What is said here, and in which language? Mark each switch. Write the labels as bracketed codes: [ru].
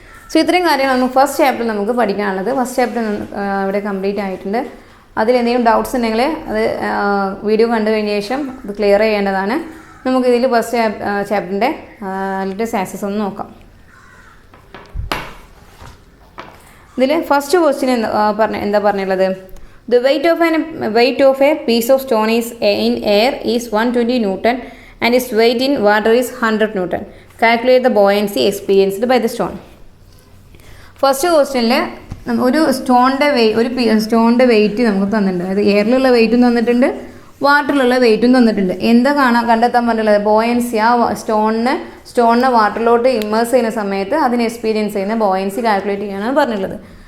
[ml] So ഇത്രയും കാര്യങ്ങൾ നമുക്ക് ഫസ്റ്റ് ചാപ്റ്റർ നമുക്ക് പഠിക്കാനുള്ളത്. ഫസ്റ്റ് ചാപ്റ്റർ ഇവിടെ കംപ്ലീറ്റ് ആയിട്ടുണ്ട്. അതിലെന്തെങ്കിലും ഡൗട്ട്സ് ഉണ്ടെങ്കിൽ അത് വീഡിയോ കണ്ടു കഴിഞ്ഞ ശേഷം അത് ക്ലിയർ ചെയ്യേണ്ടതാണ്. നമുക്ക് ഇതിൽ ഫസ്റ്റ് ചാപ്റ്ററിൻ്റെ ലേറ്റസ്റ്റ് ആക്സസ് ഒന്ന് നോക്കാം. ഇതിൽ ഫസ്റ്റ് ക്വസ്റ്റ്യൻ എന്താ പറഞ്ഞുള്ളത്? [en] The weight of a piece of stone is in air is 120 Newton and its weight in water is 100 Newton. Calculate the buoyancy experienced by the stone. [ml] First ക്വസ്റ്റ്യനിൽ ഒരു സ്റ്റോണിൻ്റെ wait നമുക്ക് തന്നിട്ടുണ്ട്. അതായത് എയറിലുള്ള വെയിറ്റും തന്നിട്ടുണ്ട്, വാട്ടറിലുള്ള വെയിറ്റും തന്നിട്ടുണ്ട്. എന്താ കണ്ടെത്താൻ പറഞ്ഞിട്ടുള്ളത്? ബോയൻസി, ആ സ്റ്റോണിനെ വാട്ടറിലോട്ട് ഇമ്മേഴ്സ് ചെയ്യുന്ന സമയത്ത് അതിന് എക്സ്പീരിയൻസ് ചെയ്യുന്ന ബോയൻസി കാൽക്കുലേറ്റ് ചെയ്യാനാണ് പറഞ്ഞിട്ടുള്ളത്.